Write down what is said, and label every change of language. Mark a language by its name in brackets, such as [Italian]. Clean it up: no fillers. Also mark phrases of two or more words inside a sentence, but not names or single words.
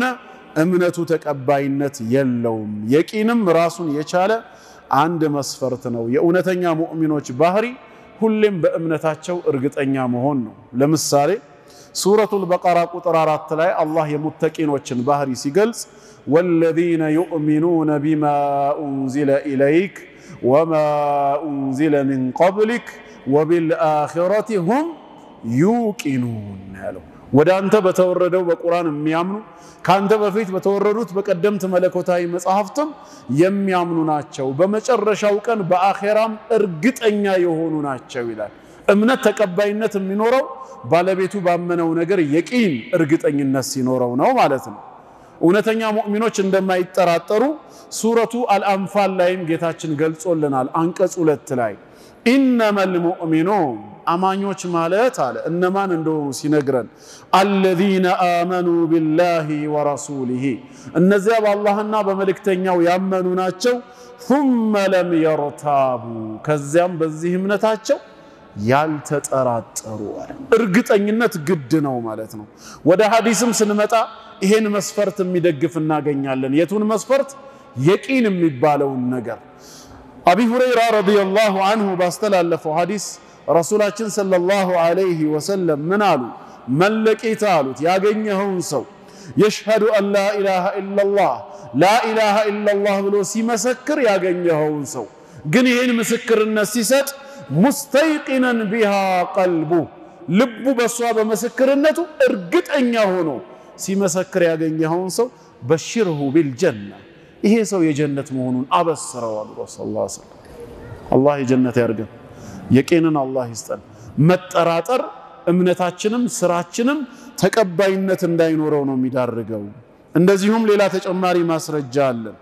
[Amharic] እምነቱ ተቀባይነት የለውም የቂንም ራሱን የቻለ አንድ መስፈርት ነው የእውነተኛ ሙእሚኖች ባህሪ ሁሌም በእምነታቸው እርግጠኛ መሆን ነው ለምሳሌ ሱረቱል በቀራ ቁጥር 4 ላይ አላህ የሙተቂኖችን ባህሪ ሲገልጽ [Arabic] والذين يؤمنون بما أنزل إليك وما أنزل من قبلك وبالآخرة هم [Amharic] يوقنون ወደ አንተ በተወረደው በቁርአን የሚያምኑ ካንተ በፊት በተወረዱት በቀደምት መለኮታዊ መጽሐፍትም የሚያምኑ ናቸው በመጨረሻው ቀን በአኺራም እርግጠኛ የሆኑ ናቸው ይላል እምነት ተቀባይነት የሚኖረው ባለቤቱ ባመነው ነገር የቂን እርግጠኝነት ሲኖረው ነው ማለት ነው እውነተኛ ሙእሚኖች እንደማይጠራጠሩ ሱረቱ አልአንፋል ላይም ጌታችን ገልጾልናል አንቀጽ 2 ላይ [Arabic] إنما المؤمنون [Amharic] አማኞች ማለት አለ እነማን እንደሆኑ ሲነግረን [Arabic] الذين آمنوا بالله ورسوله [Amharic] እነዚያ በአላህና በመልእክተኛው ያመኑ ናቸው [Arabic] ثم لم يرتابوا [Amharic] ከዚያም በዚህ እምነታቸው ያልተጠራጠሩ እርግጠኝነት ግድ ነው ማለት ነው ወደ ሐዲስም ስንመጣ ይሄን መስፈርት የሚደግፍ እናገኛለን የቱን መስፈርት የቂን የሚባለው ነገር አቢ ሁረይራ [Arabic] رضي الله عنه [Amharic] ባስተላለፈው ሐዲስ ረሱላችን [Arabic] صلى الله عليه وسلم [Amharic] ምን አሉ መለቂታ አሉት ያገኘውን ሰው [Arabic] يشهد أن لا إله إلا الله لا إله إلا الله [Amharic] ብሎ ሲመሰክር ያገኘውን ሰው ግን ይሄን ምስክርነት ሲሰጥ مستيقنا [Arabic] بها قلبه [Amharic] ልቡ በሷ በመስክርነቱ እርግጠኛ ሆኖ ሲመሰክር ያገኘውን ሰው በሽርሁ بالجنة ይሄ ሰው የጀነት መሆኑን አበስረው ረሱላህ [Arabic] صلى الله عليه وسلم [Amharic] አላህ የጀነት ያርገን የቂንን አላህ ይስጠን መጠራጠር እምነታችንም ስራችንም ተቀባይነት እንዳይኖረው ነው የሚዳርገው እንደዚሁም ሌላ ተጨማሪ ማስረጃ አለ